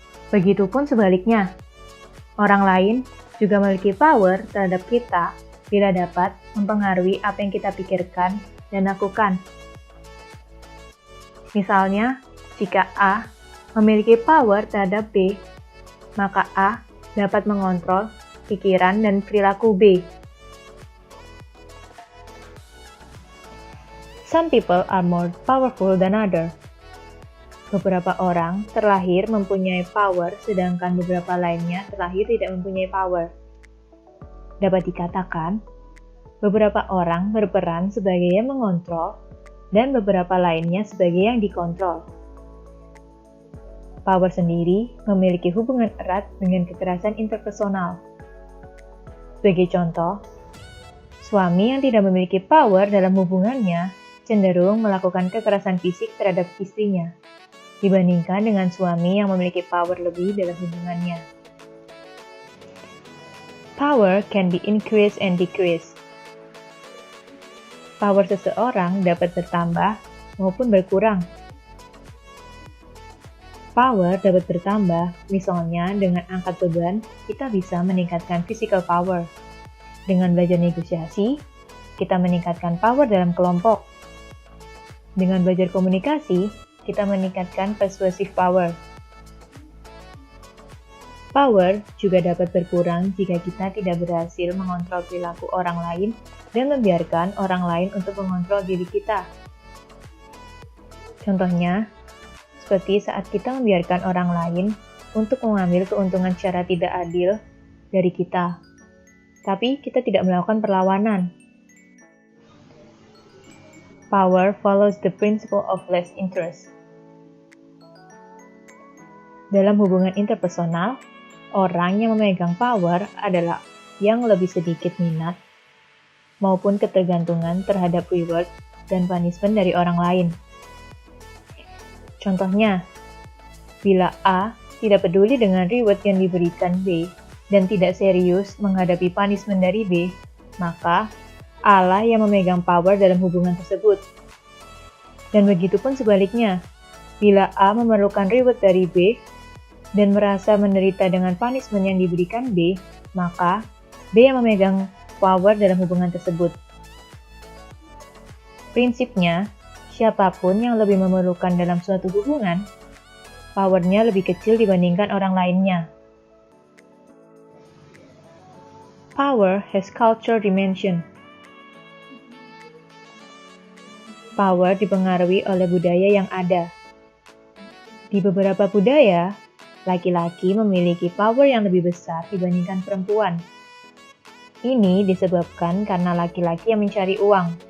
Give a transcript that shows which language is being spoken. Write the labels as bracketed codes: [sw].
[id] Begitupun sebaliknya, orang lain juga memiliki power terhadap kita bila dapat mempengaruhi apa yang kita pikirkan dan lakukan. Misalnya, jika A memiliki power terhadap B, maka A dapat mengontrol pikiran dan perilaku B. [en] Some people are more powerful than others. [id] Beberapa orang terlahir mempunyai power, sedangkan beberapa lainnya terlahir tidak mempunyai power. Dapat dikatakan, beberapa orang berperan sebagai yang mengontrol, dan beberapa lainnya sebagai yang dikontrol. Power sendiri memiliki hubungan erat dengan kekerasan interpersonal. Sebagai contoh, suami yang tidak memiliki power dalam hubungannya cenderung melakukan kekerasan fisik terhadap istrinya, dibandingkan dengan suami yang memiliki power lebih dalam hubungannya. [en] Power can be increased and decreased. [id] Power seseorang dapat bertambah maupun berkurang. Power dapat bertambah, misalnya dengan angkat beban, kita bisa meningkatkan physical power. Dengan belajar negosiasi, kita meningkatkan power dalam kelompok. Dengan belajar komunikasi, kita meningkatkan persuasive power. Power juga dapat berkurang jika kita tidak berhasil mengontrol perilaku orang lain dan membiarkan orang lain untuk mengontrol diri kita. Contohnya, seperti saat kita membiarkan orang lain untuk mengambil keuntungan secara tidak adil dari kita, tapi kita tidak melakukan perlawanan. [en] Power follows the principle of less interest. [id] Dalam hubungan interpersonal, orang yang memegang power adalah yang lebih sedikit minat maupun ketergantungan terhadap reward dan punishment dari orang lain. Contohnya, bila A tidak peduli dengan reward yang diberikan B dan tidak serius menghadapi punishment dari B, maka A lah yang memegang power dalam hubungan tersebut. Dan begitupun sebaliknya, bila A memerlukan reward dari B dan merasa menderita dengan punishment yang diberikan B, maka B yang memegang power dalam hubungan tersebut. Prinsipnya, siapapun yang lebih memerlukan dalam suatu hubungan, powernya lebih kecil dibandingkan orang lainnya. [en] Power has cultural dimension. [id] Power dipengaruhi oleh budaya yang ada. Di beberapa budaya, laki-laki memiliki power yang lebih besar dibandingkan perempuan. Ini disebabkan karena laki-laki yang mencari uang.